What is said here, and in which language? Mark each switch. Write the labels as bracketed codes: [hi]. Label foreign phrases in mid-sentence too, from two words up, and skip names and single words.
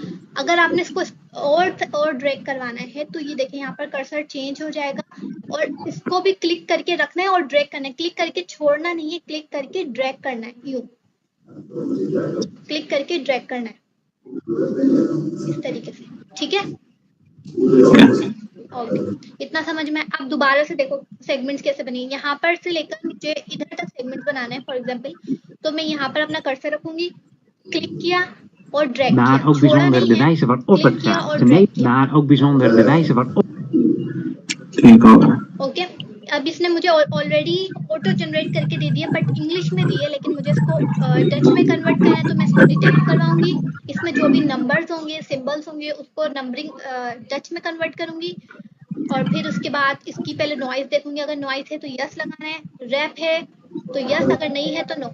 [hi] अगर आपने इसको और ड्रैग करवाना है तो ये देखिए यहाँ पर कर्सर चेंज हो जाएगा, और इसको भी क्लिक करके रखना है और ड्रैग करना है, क्लिक करके छोड़ना नहीं है, क्लिक करके ड्रैग करना है, यूं क्लिक करके ड्रैग करना है इस तरीके से, ठीक है। ओके, इतना समझ में। अब दोबारा से देखो सेगमेंट्स कैसे बने, यहाँ पर से लेकर मुझे इधर तक सेगमेंट्स बनाना है। [en] for example [hi] तो मैं यहाँ पर अपना कर्सर रखूंगी, क्लिक किया, और ड्रैग [nl] Daar [hi] किया, [nl] ook [hi] छोड़ा [nl] bijzonder [hi] नहीं [nl] de [hi] है, [nl] wijze waarop [hi] क्लिक [nl] het [hi] किया [nl] gaat. [hi] और ड्रैग किया। [nl] Daar ook bijzonder de wijze waarop. [hi] ठीक हो गया। ओके, अब इसने मुझे ऑलरेडी [en] auto generate [hi] करके दे दिया, बट इंग्लिश में दी है, लेकिन मुझे इसको डच में कन्वर्ट करना है, तो मैं इसको डिटेक्ट करवाऊंगी। इसमें जो भी नंबर्स होंगे, सिंबल्स होंगे, उसको नंबरिंग डच में कन्वर्ट करूंगी। और फिर उसके बाद इसकी पहले नॉइज देखूंगी, अगर नॉइज है तो यस लगाना है, रैप है तो यस, अगर नहीं है तो नो।